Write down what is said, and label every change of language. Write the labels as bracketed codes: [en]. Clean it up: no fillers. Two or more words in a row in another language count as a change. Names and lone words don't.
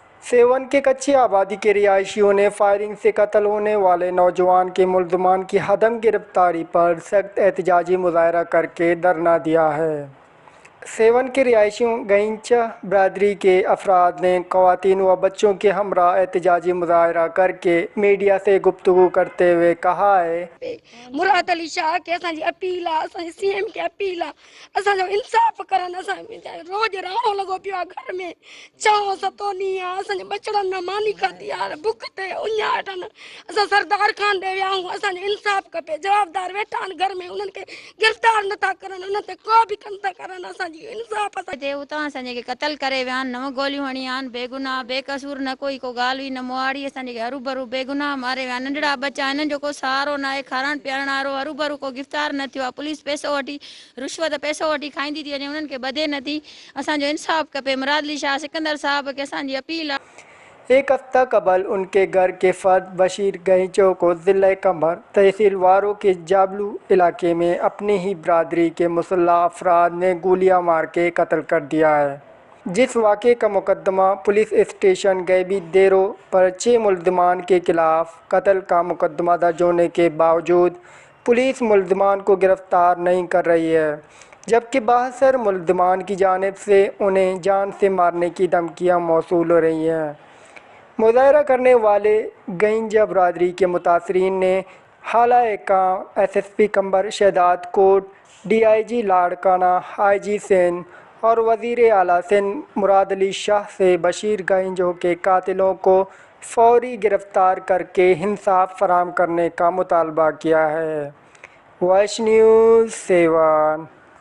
[hi] सेवन के कच्ची आबादी के रिहायशियों ने फायरिंग से कत्ल होने वाले नौजवान के मुल्ज़मान की हदम गिरफ्तारी पर सख्त एहतजाजी मुज़ाहरा करके धरना दिया है। सेवन के रिहायशियों गैंचा बरादरी के अफराद ने ख़वातीन व बच्चों के हमरा एहतजाजी मुज़ाहरा करके मीडिया से गुफ्तगू करते हुए कहा है, [sd] मुराद अली शाह के असांजी अपील आहे, असांजे सीएम के अपील आहे, असांजो इंसाफ़ करनि। असां रोज़ रहणो लॻो पियो आहे घर में, चओ सतो ॾींहुं आहे, असांजे बचड़नि न मानी खाधी आहे, बुख ते उञा अटनि। असां सरदार खान ॾे विया आहियूं, असांजो इंसाफ़ खपे। जवाबदार वेठा आहिनि घर में, उन्हनि खे गिरफ़्तार नथा करनि, उन्हनि ते को बि कनि था करनि। असांजी इंसाफ़ उतां असांजे क़तल करे विया आहिनि, 9 गोलियूं हणी आहिनि, बेगुनाह बेकसूर, न कोई को ॻाल्हि हुई न मुआड़ी, असांजे हरू भरू बेगुनाह मारे विया। नंढड़ा बच्चा, हिननि जो को सहारो न आहे, खाराइण पीआरण वारो हरू भरू को गिरफ़्तार न थियो आहे। पुलिस पैसो वठी, रिश्वत पैसो वठी खाईंदी थी वञे, उन्हनि खे ॿधे नथी। असांजो इंसाफ़ खपे। मुराद अली शाह सिकंदर साहब खे असांजी अपील आहे। [hi] एक हफ्ता कबल उनके घर के फर्द बशीर गैंचो को ज़िला कंबर तहसील वारों के जाबलू इलाके में अपनी ही बरादरी के मुसल्लह अफराद ने गोलियां मार के कत्ल कर दिया है। जिस वाक़े का मुकदमा पुलिस स्टेशन गैबी देरो पर 6 मुल्ज़मान के खिलाफ कत्ल का मुकदमा दर्ज होने के बावजूद पुलिस मुल्ज़मान को गिरफ़्तार नहीं कर रही है, जबकि 72 मुल्ज़मान की जानिब से उन्हें जान से मारने की धमकियाँ मौसूल हो रही हैं। मुज़ाहरा करने वाले गैंजा बरादरी के मुतासरीन ने हालाए काम एसएसपी कंबर शहदाद कोट, डीआईजी लाड़काना, आईजी सिंध और वज़ीर आला सिंध मुराद अली शाह से बशीर गैंजों के कातिलों को फौरी गिरफ़्तार करके इंसाफ फराहम करने का मुतालबा किया है। वॉइस न्यूज़ सेवन।